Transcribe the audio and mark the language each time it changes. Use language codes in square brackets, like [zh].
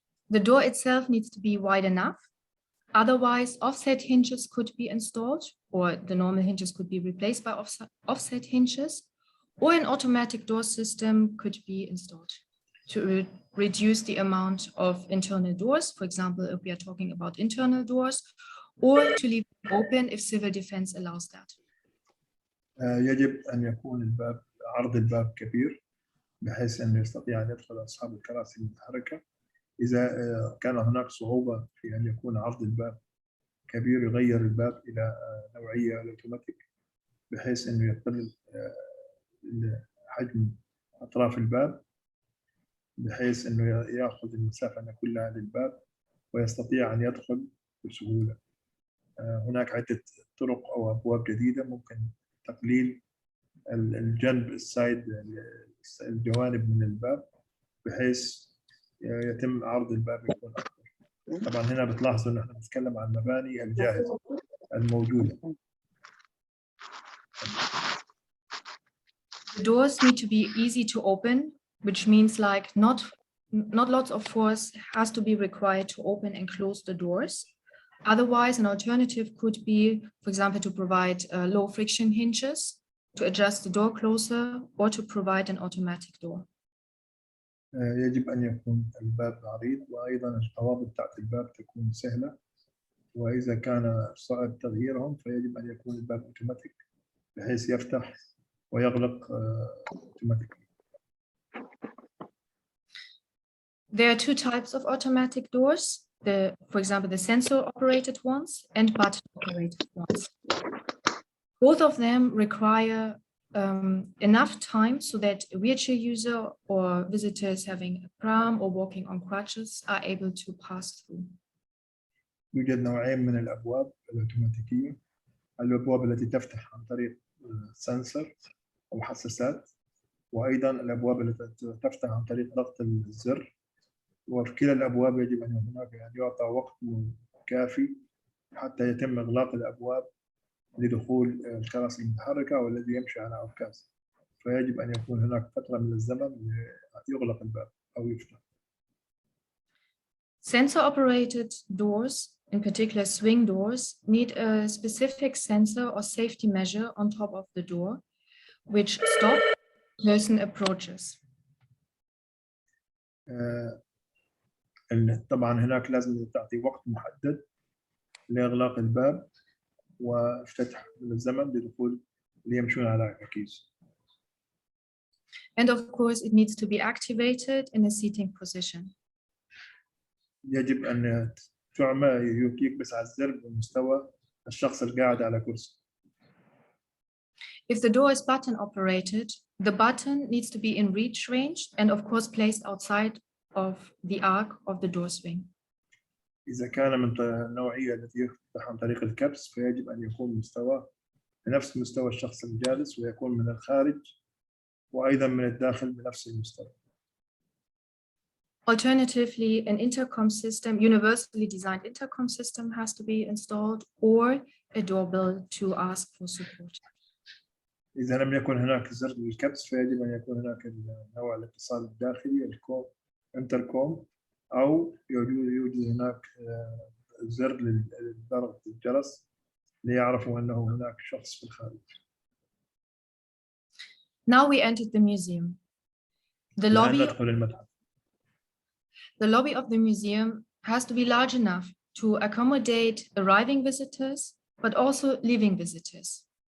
[en] The door itself needs to be wide enough. Otherwise, offset hinges could be installed, or the normal hinges could be replaced by offset hinges, or an automatic door system could be installed to reduce the amount of internal doors. For example, if we are talking about internal doors, or to leave it open if civil defense allows that. [ar] يجب أن يكون عرض الباب كبير بحيث أن يستطيع أن يدخل أصحاب الكراسي المتحركة. إذا كان هناك صعوبة في أن يكون عرض الباب كبير يغير الباب إلى نوعية الأوتوماتيك بحيث أنه يقلل حجم أطراف الباب بحيث أنه يأخذ المسافة كلها للباب ويستطيع أن يدخل بسهولة. هناك عدة طرق أو أبواب جديدة ممكن تقليل الجنب الجوانب من الباب بحيث يتم عرض الباب يكون أكبر. طبعا هنا بتلاحظوا إن احنا بنتكلم عن المباني الجاهزة الموجودة. [en] The doors need to be easy to open, which means like not lots of force has to be required to open and close the doors. Otherwise, an alternative could be, for example, to provide low friction hinges to adjust the door closer or to provide an automatic door. [ar] يجب أن يكون الباب عريض وأيضا القوابض تحت الباب تكون سهلة وإذا كان صعب تغييرهم فيجب أن يكون الباب أوتوماتيك بحيث يفتح ويغلق أوتوماتيك. [en] There are two types of automatic doors. For example, the sensor-operated ones and button-operated ones. Both of them require enough time so that a wheelchair user or visitors having a pram or walking on crutches are able to pass through. [ar] يوجد نوعين من الأبواب الأوتوماتيكية. الأبواب التي تفتح عن طريق سنسر أو حساسات وأيضا الأبواب التي تفتح عن طريق ضغط الزر. وفي كلا الأبواب يجب أن هناك يعطى وقت كافي حتى يتم إغلاق الأبواب لدخول الكراسي المتحركة والذي يمشي على عكاز. فيجب أن يكون هناك فترة من الزمن يغلق الباب أو يفتح. [en] Sensor-operated doors, in particular swing doors, need a specific sensor or safety measure on top of the door, which stops the person approaches. [ar] طبعا هناك لازم تعطي وقت محدد لإغلاق الباب وافتتح من الزمن لدخول اللي يمشون على عكاز. [en] And of course, it needs to be activated in a seating position. [ar] يجب أن تعمل يكبس على الزر بمستوى الشخص القاعد على كرسي. [en] If the door is button operated, the button needs to be in reach range and of course placed outside of the arc of the door swing. [ar] إذا كان من النوعية التي يفتح عن طريق الكبس فيجب أن يكون مستوى بنفس مستوى الشخص الجالس ويكون من الخارج وأيضا من الداخل بنفس المستوى. [en] Alternatively, an intercom system, universally designed intercom system has to be installed or a doorbell to ask for support. [ar] إذا لم يكن هناك زر للكبس فيجب أن يكون هناك نوع الاتصال الداخلي انتركوم أو يوجد هناك زر لضغط الجرس ليعرفوا أنه هناك شخص في الخارج. [en] Now we entered the museum. The lobby of the museum has to be large enough to accommodate arriving visitors, but also leaving visitors.